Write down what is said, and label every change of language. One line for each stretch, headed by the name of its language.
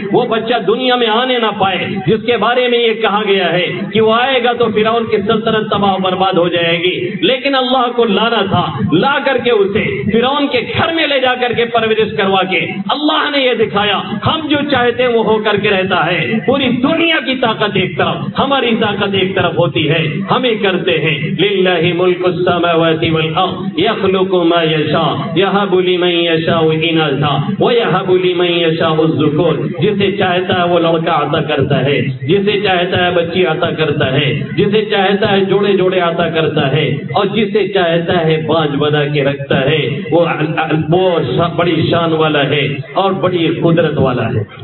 Urdu: وہ بچہ دنیا میں آنے نہ پائے جس کے بارے میں یہ کہا گیا ہے کہ وہ آئے گا تو فرعون کی سلطنت تباہ و برباد ہو جائے گی. لیکن اللہ کو لانا تھا، لا کر کے اسے فرعون کے گھر میں لے جا کر کے پرورش کروا کے اللہ نے یہ دکھایا ہم جو چاہتے ہیں وہ ہو کر کے رہتا ہے. پوری دنیا کی طاقت ایک طرف، ہماری طاقت ایک طرف ہوتی ہے، ہمیں کرتے ہیں.
Arabic: للہ ملک السماوات والارض یخلق ما یشاء یہب لمن یشاء اناثا ویہب لمن یشاء الذکور.
Urdu: جسے چاہتا ہے وہ لڑکا عطا کرتا ہے، جسے چاہتا ہے بچی عطا کرتا ہے، جسے چاہتا ہے جوڑے جوڑے عطا کرتا ہے، اور جسے چاہتا ہے باج بنا کے رکھتا ہے. وہ بڑی شان والا ہے اور بڑی قدرت والا ہے.